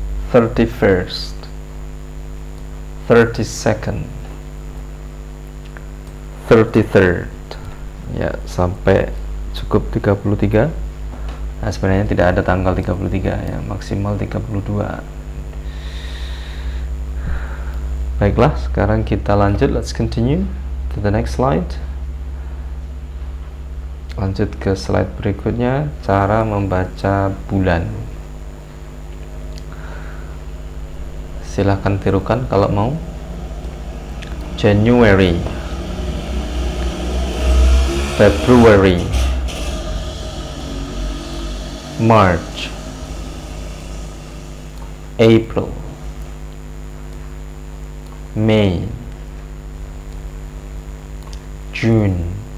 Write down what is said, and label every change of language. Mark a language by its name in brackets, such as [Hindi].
[English] 31st, 32nd, 33rd. [Indonesian] Ya, sampai cukup 33. Nah, sebenarnya tidak ada tanggal 33 ya, maksimal 32. Baiklah, sekarang kita lanjut. [English] Let's continue to the next slide. [Indonesian] Lanjut ke slide berikutnya, cara membaca bulan. Silahkan tirukan kalau mau. [English] January, February, March, April, May, June,